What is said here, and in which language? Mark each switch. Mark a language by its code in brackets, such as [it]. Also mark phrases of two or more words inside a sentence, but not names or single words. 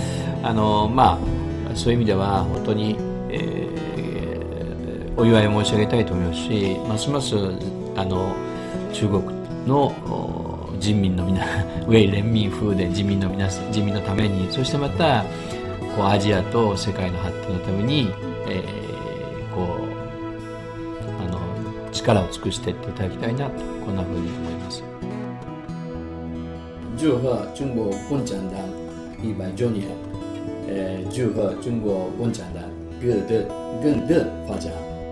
[ja] そういう意味では本当に、お祝いを申し上げたいと思いますし、ますます中国の人民のウェイ連民風で人民のために、そしてまたアジアと世界の発展のために、力を尽くしていっていただきたいなと、こんなふうに思います。 [zh] 祝贺中国共产党100周年，祝贺中国共产党更的发展。